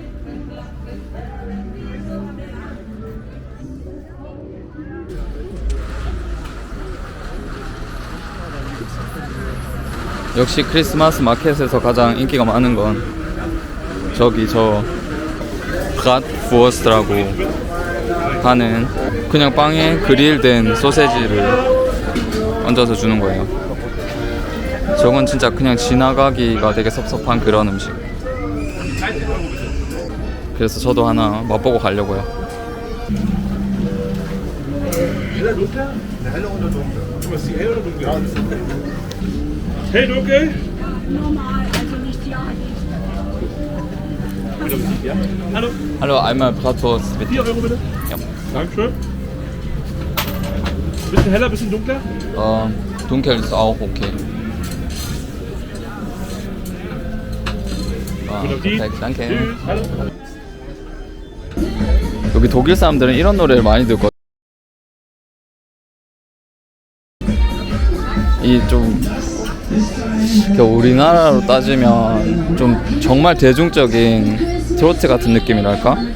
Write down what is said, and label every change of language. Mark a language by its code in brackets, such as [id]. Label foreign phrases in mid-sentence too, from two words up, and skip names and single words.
[ko] 역시 크리스마스 마켓에서 가장 인기가 많은 건 저기 저 브라트부어스트라고 하는 그냥 빵에 그릴된 소세지를 얹어서 주는 거예요. 저건 진짜 그냥 지나가기가 되게 섭섭한 그런 음식. 그래서 저도 하나 맛보고 가려고요. [de] Hell dunkel? Normal, also nicht ja nicht. Hallo, Hallo, einmal Bratwurst bitte. 4 Euro bitte. Ja. Dankeschön. Bisschen heller, bisschen dunkler? Dunkel ist auch okay. perfekt, danke. Tschüss. Hallo. [ko] 여기 독일 사람들은 이런 노래를 많이 듣거든요. 이좀 우리나라로 따지면 좀 정말 대중적인 트로트 같은 느낌이랄까?